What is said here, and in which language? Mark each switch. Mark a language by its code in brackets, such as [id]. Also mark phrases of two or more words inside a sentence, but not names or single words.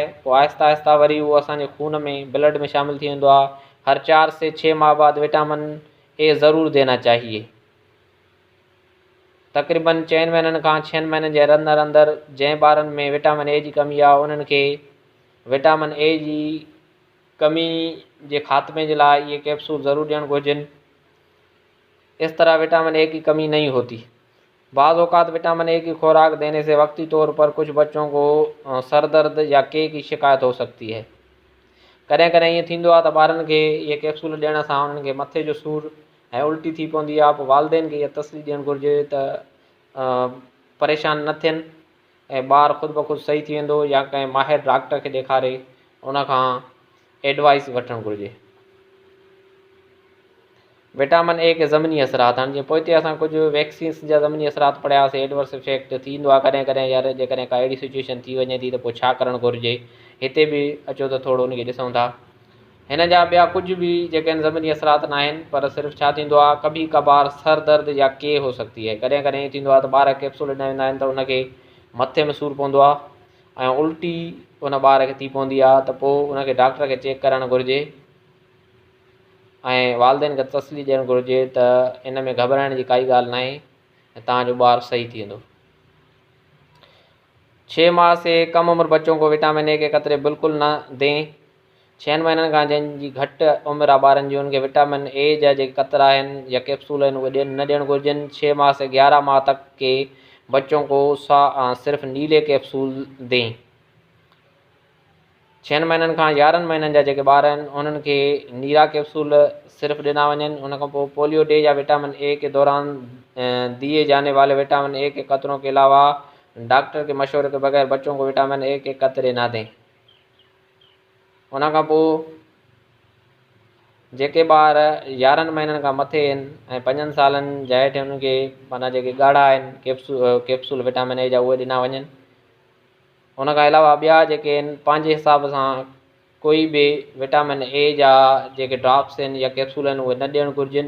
[sd] पोइ आहिस्ता आहिस्ता वरी वो असांजे खून में ब्लड में शामिल थी वेंदो आहे। [ur] ہر 4 سے 6 ماہ بعد وٹامن اے ضرور دینا چاہیے. [sd] तक़रीबन 4 महीननि खां 6 महीननि जे अंदरि अंदरि जंहिं ॿारनि में विटामिन ए जी कमी आहे उन्हनि खे विटामिन ए जी कमी जे ख़ात्मे जे लाइ ये कैप्सूल ज़रूर ॾियणु घुरिजनि। [ur] اس طرح وٹامن اے کی کمی نہیں ہوتی. بعض اوقات وٹامن اے کی خوراک دینے سے وقتی طور پر کچھ بچوں کو سر درد یا قے کی شکایت ہو سکتی ہے. [sd] कॾहिं कॾहिं ईअं थींदो आहे त ॿारनि खे इहे कैप्सूल ॾियण सां उन्हनि खे मथे जो सूरु ऐं उल्टी थी पवंदी आहे। पोइ वालदेन खे इहा तसली ॾियणु घुरिजे त परेशान न थियनि ऐं ॿारु ख़ुदि ब ख़ुदि सही थी वेंदो, या कंहिं माहिर डॉक्टर खे ॾेखारे उन खां एडवाइस वठणु घुरिजे। [ur] وٹامن اے کے زمینی اثرات, [sd] हाणे जीअं पोइ ते असां कुझु वैक्सीन्स जा ज़मीनी असरात पढ़ियासीं। [en] adverse effect [sd] थींदो आहे कॾहिं कॾहिं, यार जेकॾहिं का अहिड़ी सिचुएशन थी वञे थी त पोइ छा करणु घुरिजे, हिते बि अचो त थोरो उनखे ॾिसूं था। हिन जा ॿिया कुझु बि जेके आहिनि ज़मीनी असरात न आहिनि, पर सिर्फ़ु छा थींदो आहे [ur] کبھی کبھار سر درد یا قے ہو سکتی ہے. [sd] कॾहिं कॾहिं ईअं थींदो आहे त ॿार कैप्सूल ॾिना वेंदा आहिनि त उनखे मथे में सूरु पवंदो आहे ऐं उल्टी उन ॿार खे थी पवंदी आहे, त पोइ उनखे डॉक्टर खे चेक करणु घुरिजे ऐं वालदेन खे तसली ॾियणु घुरिजे त इन में घबराइण जी काई ॻाल्हि न आहे ऐं तव्हांजो ॿारु सही थी वेंदो। [ur] 6 ماہ سے کم عمر بچوں کو وٹامن اے کے قطرے بالکل نہ دیں. [sd] 6 महीननि खां जंहिंजी घटि उमिरि आहे ॿारनि जी उनखे विटामिन ए जा जेके कतरा आहिनि या कैप्सूल आहिनि उहे न ॾियणु घुरिजनि। [ur] 6 ماہ سے 11 ماہ تک کے بچوں کو صرف نیلے کیپسول دیں. [sd] 6 महीननि खां 11 महीननि जा जेके ॿार आहिनि उन्हनि खे नीरा कैप्सूल सिर्फ़ ॾिना वञनि। उन खां पोइ [ur] پولیو ڈے یا وٹامن اے کے دوران دیے جانے والے وٹامن اے کے قطروں کے علاوہ ڈاکٹر کے مشورے کے بغیر بچوں کو وٹامن اے کے قطرے نہ دیں. [sd] उन खां पोइ जेके ॿार 11 महीननि खां मथे आहिनि ऐं 5 सालनि जा हेठि उनखे माना जेके ॻाढ़ा आहिनि कैप्सूल विटामिन ए जा उहे ॾिना वञनि। उन खां अलावा ॿिया जेके आहिनि पंहिंजे हिसाब सां कोई बि विटामिन ए जा जेके ड्रॉप्स आहिनि या कैप्सूल आहिनि उहे न ॾियणु घुरिजनि।